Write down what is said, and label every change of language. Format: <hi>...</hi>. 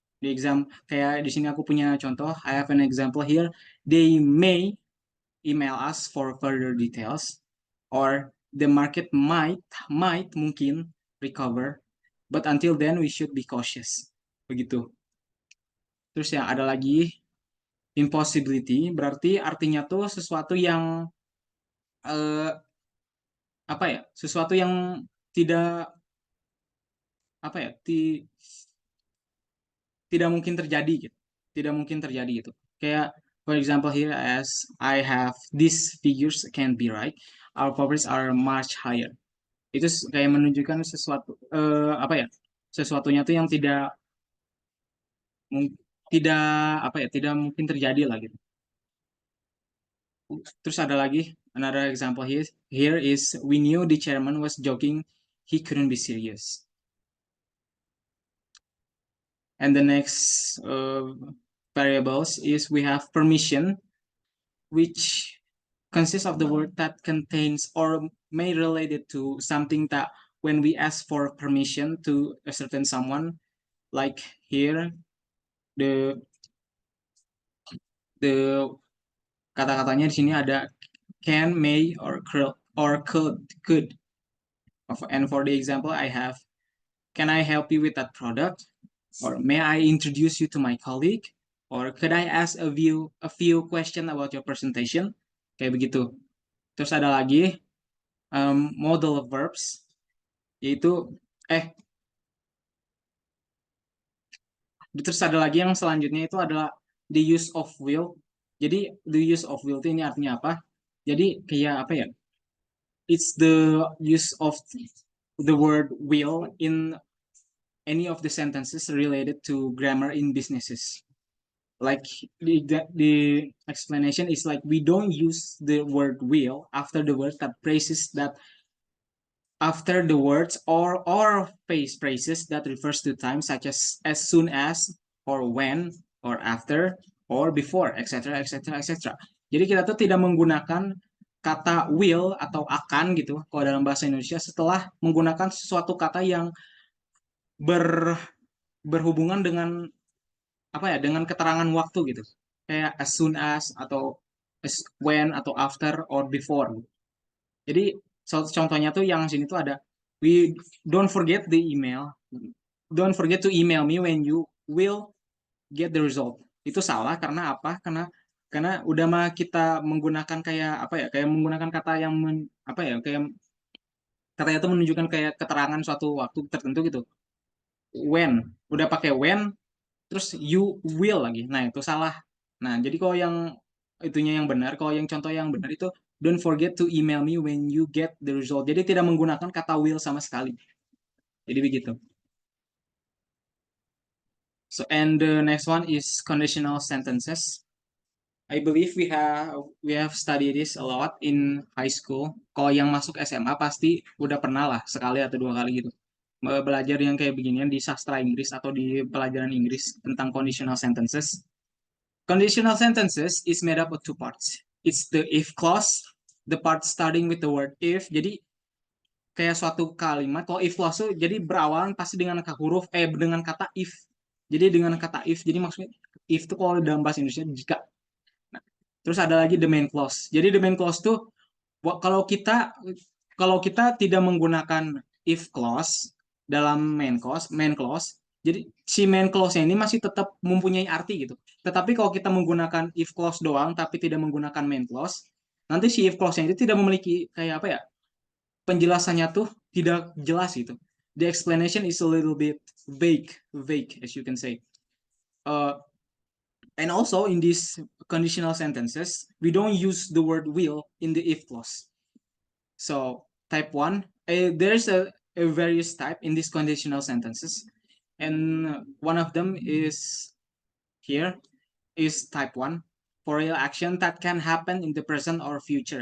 <id>Di exam kayak di sini aku punya contoh,</id> <en>I have an example here. They may email us for further details, or the market might mungkin recover, but until then we should be cautious.</en> <id>Begitu. Terus ya ada lagi impossibility, berarti artinya tuh sesuatu yang eh, apa ya? Sesuatu yang tidak apa ya? Tidak mungkin terjadi gitu. Tidak mungkin terjadi gitu.</id> <en>Kayak for example here, as I have these figures can be right, our profits are much higher.</en> <id>Itu kayak menunjukkan sesuatu apa ya? Sesuatunya tuh yang tidak apa ya? Tidak mungkin terjadi lah gitu. Terus ada lagi</id> <en>another example here is we knew the chairman was joking, he couldn't be serious. And the next variables is we have permission, which consists of the word that contains or may related to something that when we ask for permission to a certain someone, like here the</en> <id>kata-katanya di sini ada</id> <en>can, may, or could. And for the example, I have, can I help you with that product? Or may I introduce you to my colleague? Or could I ask a few questions about your presentation?</en> <id>Kayak begitu. Terus ada lagi</id> <en>model of verbs,</en> <id>yaitu terus ada lagi yang selanjutnya itu adalah</id> <en>the use of will.</en> <id>Jadi</id> <en>the use of will</en> <id>itu ini artinya apa? Jadi kayak apa ya?</id> <en>It's the use of the word will in any of the sentences related to grammar in businesses. Like the explanation is like, we don't use the word will after the word that phrases that after the words or phrases that refers to time, such as soon as, or when, or after, or before, etc., etc., etc.</en> <id>Jadi kita tuh tidak menggunakan kata will atau akan gitu kalau dalam bahasa Indonesia setelah menggunakan sesuatu kata yang berhubungan dengan apa ya, dengan keterangan waktu gitu, kayak as soon as, atau when, atau after, or before. Jadi contohnya tuh yang sini tuh ada,</id> <en>we don't forget the email, don't forget to email me when you will get the result.</en> <id>Itu salah karena apa? Karena udah mah kita menggunakan kayak apa ya, kayak menggunakan kata yang apa ya, kayak katanya itu menunjukkan kayak keterangan suatu waktu tertentu gitu. When, udah pakai when, terus you will lagi. Nah, itu salah. Nah, jadi kalau yang itunya yang benar, kalau yang contoh yang benar itu</id> <en>don't forget to email me when you get the result.</en> <id>Jadi tidak menggunakan kata will sama sekali. Jadi begitu.</id> <en>So, and the next one is conditional sentences. I believe we have studied this a lot in high school.</en> <id>Kalau yang masuk SMA pasti udah pernah lah sekali atau dua kali gitu belajar yang kayak beginian di sastra Inggris atau di pelajaran Inggris tentang conditional sentences.</id> <en>Conditional sentences is made up of two parts. It's the if clause, the part starting with the word if.</en> <id>Jadi kayak suatu kalimat, kalau if clause tuh jadi berawalan pasti dengan huruf dengan kata if. Jadi dengan kata if, jadi maksudnya if itu kalau dalam bahasa Indonesia jika. Nah, terus ada lagi the main clause. Jadi the main clause tuh kalau kita tidak menggunakan if clause dalam main clause, jadi si main clause-nya ini masih tetap mempunyai arti gitu. Tetapi kalau kita menggunakan if clause doang tapi tidak menggunakan main clause, nanti si if clause-nya itu tidak memiliki kayak apa ya, penjelasannya tuh tidak jelas gitu.</id> <en>The explanation is a little bit vague as you can say. And also in these conditional sentences, we don't use the word will in the if clause. So type 1, there's a various type in these conditional sentences, and one of them is here is type 1, for real action that can happen in the present or future.</en>